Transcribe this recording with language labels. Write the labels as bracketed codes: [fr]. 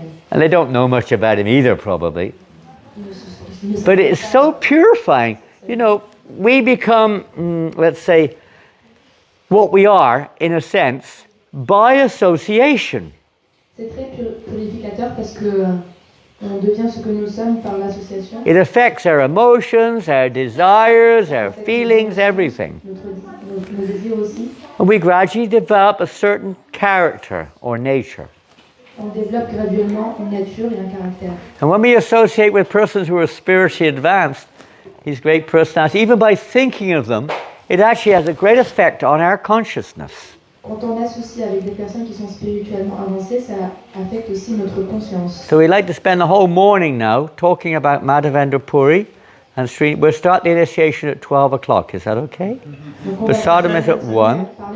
[en] And they don't know much about him either, probably. But it's so purifying. You know, we become, let's say, what we are, in a sense, by association. [fr] C'est très purificateur parce que on devient ce que nous sommes par l'association. [en] It affects our emotions, our desires, our feelings, everything. [fr] Nos désirs aussi. [en] And we gradually develop a certain character or nature. [fr] On développe graduellement une nature et un caractère. [en] And when we associate with persons who are spiritually advanced, these great personalities, even by thinking of them, it actually has a great effect on our consciousness. [fr] Quand on associe avec des personnes qui sont spirituellement avancées, ça affecte aussi notre conscience. [en] So we'd like to spend the whole morning now talking about Madhavendra Puri, and we'll start the initiation at 12 o'clock. Is that okay? Prasadam is at 1.